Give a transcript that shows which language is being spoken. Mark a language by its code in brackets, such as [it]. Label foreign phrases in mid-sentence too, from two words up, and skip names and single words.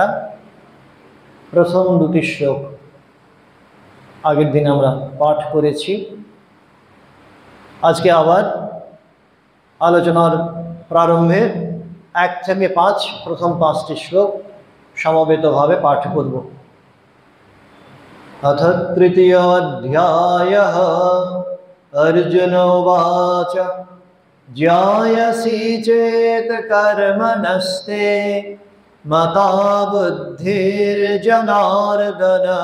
[bn] প্রথম দুটি শ্লোক আগের দিন আমরা পাঠ করেছি। আজকে আবার আলোচনার প্রারম্ভে 1 থেকে 5 প্রথম 5টি শ্লোক সমবেতভাবে পাঠ করব। [sa] अथ तृतीयोऽध्यायः अर्जुन उवाच ज्ञायसि चेत् कर्मणस्ते मता बुद्धिर्जनार्दन